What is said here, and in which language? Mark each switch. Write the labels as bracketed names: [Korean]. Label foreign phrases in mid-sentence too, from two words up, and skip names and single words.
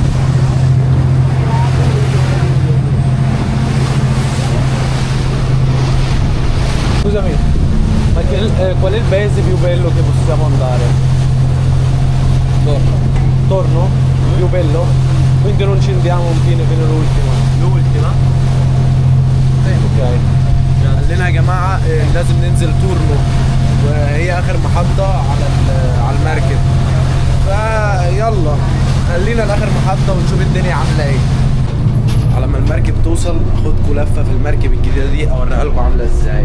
[Italian] Scusami, ma qual è il paese più bello che possiamo andare? Torno. Torno? Più bello? Quindi non ci andiamo fino all'ultima. L'ultima? Ok. [Arabic] قال لنا يا جماعة لازم ننزل تورنو، وهي آخر محطة على المركب. فيلا خلينا لاخر محطة ونشوف الدنيا عاملة ايه. على ما المركب توصل اخدكم لفة في المركب الجديدة دي اوريها لكم عاملة ازاي.